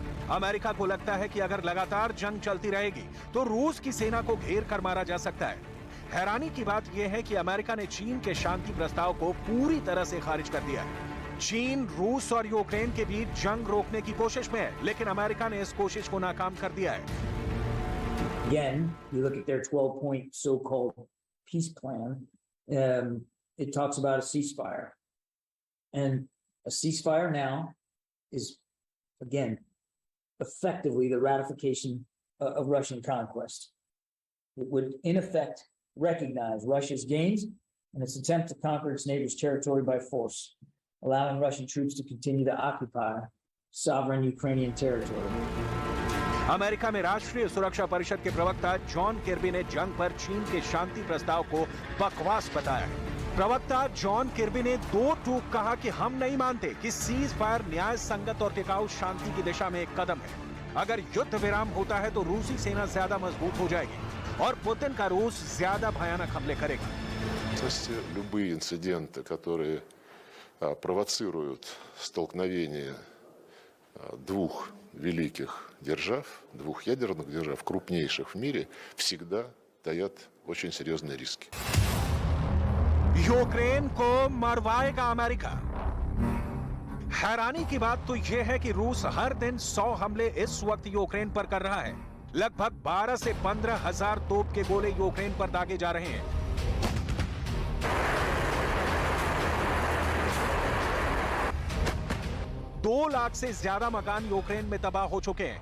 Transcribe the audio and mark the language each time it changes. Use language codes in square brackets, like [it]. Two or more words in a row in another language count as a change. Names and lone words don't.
[hi] अमेरिका को लगता है कि अगर लगातार जंग चलती रहेगी तो रूस की सेना को घेर कर मारा जा सकता है। हैरानी की बात यह है कि अमेरिका ने चीन के शांति प्रस्ताव को पूरी तरह से खारिज कर दिया है। चीन रूस और यूक्रेन के बीच जंग रोकने की कोशिश में है, लेकिन अमेरिका ने इस कोशिश को नाकाम कर दिया है। [en] Again, you look at their 12-point so-called peace plan. It talks about a ceasefire, and a ceasefire now is, again, effectively the ratification of Russian conquest. It would, in effect, recognize Russia's gains and its attempt to conquer its neighbor's territory by force, allowing Russian troops to continue to occupy sovereign Ukrainian territory. [hi] अमेरिका में राष्ट्रीय सुरक्षा परिषद के प्रवक्ता जॉन किर्बी ने जंग पर चीन के शांति प्रस्ताव को बकवास बताया है। प्रवक्ता जॉन किर्बी ने दो टूक कहा कि हम नहीं मानते कि सीज फायर न्याय संगत और टिकाऊ शांति की दिशा में एक कदम है। अगर युद्ध विराम होता है तो रूसी सेना ज्यादा मजबूत हो जाएगी और पुतिन का रूस ज्यादा भयानक हमले करेगा। [ru] Любые инциденты, которые провоцируют столкновение двух великих держав, двух ядерных держав, крупнейших в мире, всегда таят очень серьезные риски. [hi] यूक्रेन को मरवाएगा अमेरिका। हैरानी की बात तो यह है कि रूस हर दिन 100 हमले इस वक्त यूक्रेन पर कर रहा है। लगभग 12 से 15 हजार तोप के गोले यूक्रेन पर दागे जा रहे हैं। 2 लाख से ज्यादा मकान यूक्रेन में तबाह हो चुके हैं।